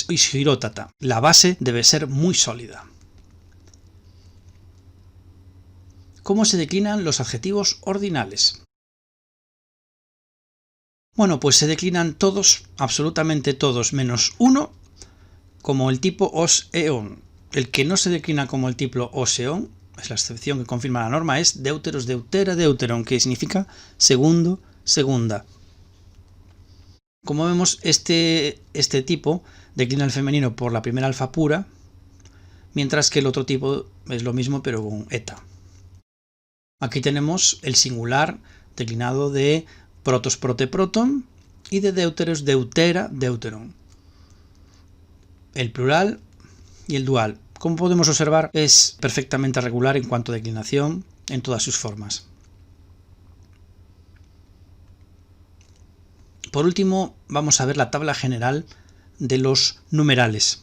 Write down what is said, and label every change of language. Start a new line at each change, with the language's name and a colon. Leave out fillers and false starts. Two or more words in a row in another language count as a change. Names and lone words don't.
Spanish: Ishirotata, la base debe ser muy sólida. ¿Cómo se declinan los adjetivos ordinales? Bueno, pues se declinan todos, absolutamente todos, menos uno, como el tipo
Greek: ος ον.
Spanish: El que no se declina como el tipo
Greek: ος ον,
Spanish: es la excepción que confirma la norma, es
Greek: δεύτερος δευτέρα δεύτερον,
Spanish: que significa segundo, segunda. Como vemos, este tipo declina el femenino por la primera alfa pura, mientras que el otro tipo es lo mismo pero con eta. Aquí tenemos el singular declinado de
Greek: πρῶτος πρώτη πρῶτον
Spanish: y de
Greek: δεύτερος δευτέρα δεύτερον.
Spanish: El plural y el dual, Como podemos observar, es perfectamente regular en cuanto a declinación en todas sus formas. Por último, vamos a ver la tabla general de los numerales.